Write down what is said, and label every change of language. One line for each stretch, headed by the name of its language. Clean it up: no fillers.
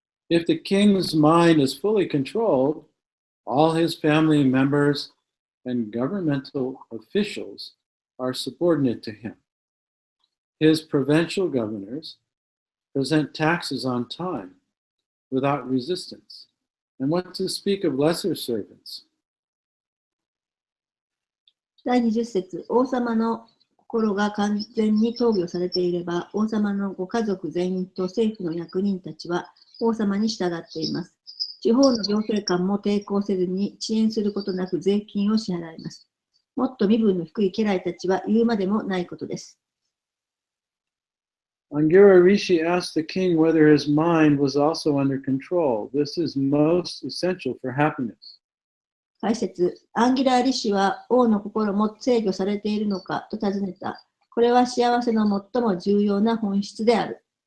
English: If the king's mind is fully controlled, all his family members and governmental officials are subordinate to him. His provincial governors present taxes on time without resistance. And what to speak of lesser servants?
Japanese: 第20節、王様の心が完全に統御されていれば、王様のご家族全員と政府の役人たちは王様に従っています。地方の行政官も抵抗せずに遅延することなく税金を支払います。もっと身分の低い家来たちは言うまでもないことです。
English: Angira Rishi asked the king whether his mind was also under control. This is most essential for happiness.
Japanese: 解説、アンギラーリ氏は王の心も制御されているのかと尋ねた。これは幸せの最も重要な本質である。